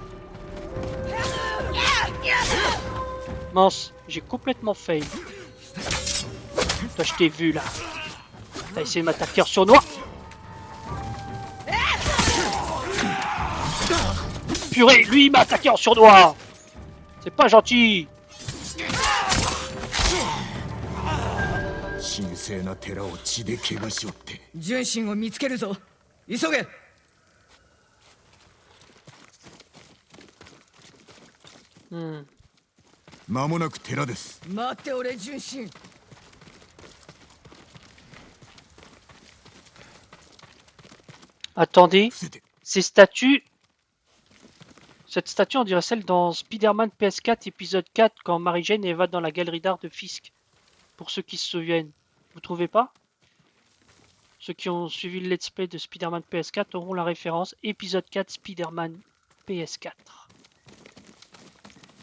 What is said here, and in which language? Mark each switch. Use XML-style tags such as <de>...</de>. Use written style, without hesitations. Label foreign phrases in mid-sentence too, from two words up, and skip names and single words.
<fr>Mince, j'ai complètement fail. Toi je t'ai vu là. T'as essayé de m'attaquer en sournois. Purée, lui il m'a attaqué en sournois. C'est pas gentil.</fr> <ja>神聖な寺を血で汚しおって。純真を見つけるぞ。急げ。間もなく寺です。待っておれ純真。</ja> <fr>Attendez, ces statues... Cette statue, on dirait celle dans Spider-Man PS4 épisode 4 quand Mary Jane va dans la galerie d'art de Fisk. Pour ceux qui se souviennent. Vous trouvez pas? Ceux qui ont suivi le</fr> <en>let's play</en> <fr>de Spider-Man PS4 auront la référence épisode 4 Spider-Man PS4.</fr>